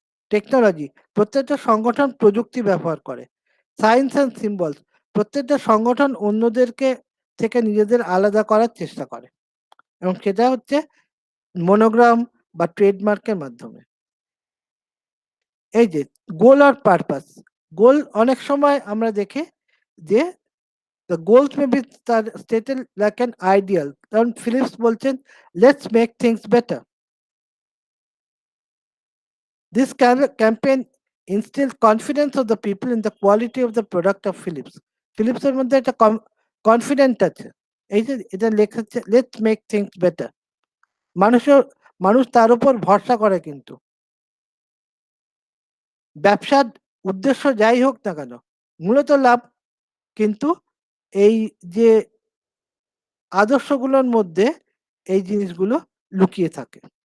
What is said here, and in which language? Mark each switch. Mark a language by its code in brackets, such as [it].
[bn] Technology প্রত্যেকটা সংগঠন প্রযুক্তি ব্যবহার করে। [en] science and symbols [bn] প্রত্যেকটা সংগঠন অন্যদেরকে থেকে নিজেদের আলাদা করার চেষ্টা করে এবং সেটা হচ্ছে মনোগ্রাম বা ট্রেডমার্কের মাধ্যমে। এই যে গোল আর পারপাস, গোল অনেক সময় আমরা দেখি যে [en] the goals may be stated like an ideal. [bn] কারণ ফিলিপস বলছেন [en] let's make things better. This campaign instilled confidence of the people in the quality of the product of Philips. [bn] Philips এর মধ্যে একটা কনফিডেন্ট আছে। এই যে এটা লেখা আছে [en] let's make things better. [bn] মানুষ তার উপর ভরসা করে কিন্তু। ব্যবসার উদ্দেশ্য যাই হোক না কেন, মূলত লাভ। কিন্তু এই যে আদর্শগুলোর মধ্যে এই জিনিসগুলো লুকিয়ে থাকে।